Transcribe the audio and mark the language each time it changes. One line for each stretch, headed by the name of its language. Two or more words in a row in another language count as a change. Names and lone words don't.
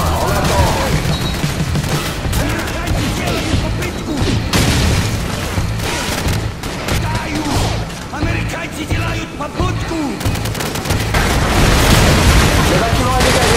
French: On attend.
Russian: Американцы делают попутку!
French: Le bâtiment est dégagé.